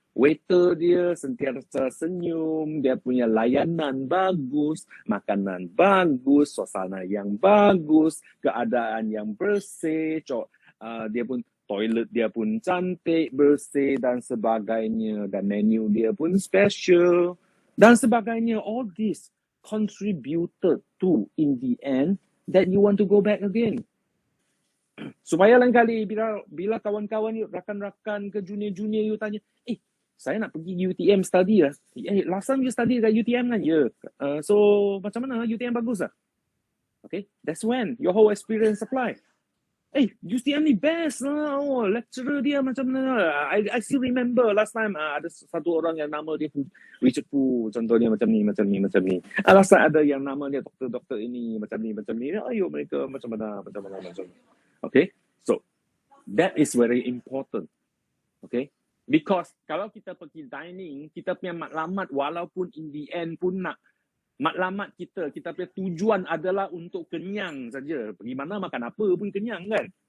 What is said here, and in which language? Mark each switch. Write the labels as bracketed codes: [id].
[ms] Waiter dia sentiasa senyum, dia punya layanan bagus, makanan bagus, suasana yang bagus, keadaan yang bersih, dia pun toilet dia pun cantik, bersih dan sebagainya, dan menu dia pun special dan sebagainya. [en] All this contributed to, in the end, that you want to go back again. [ms] Supaya lain kali bila kawan-kawan you, rakan-rakan ke junior-junior you tanya, saya nak pergi UTM study lah. [en] Last time you study [ms] kat UTM kan? Ya. So, macam mana UTM bagus lah? [en] Okay, that's when your whole experience apply. [ms] UTM ni best lah. Oh, lecturer dia macam mana. [en] I still remember last time [ms] ada satu orang yang nama dia Richard Fu, contohnya macam ni. Last time ada yang nama dia doktor ini, macam ni. Ayo mereka macam mana. [en] Okay, so that is very important. [ms] Okay, because kalau kita pergi dining, kita punya matlamat walaupun [en] in the end [ms] pun nak matlamat kita punya tujuan adalah untuk kenyang saja. Pergi mana makan apa pun kenyang kan.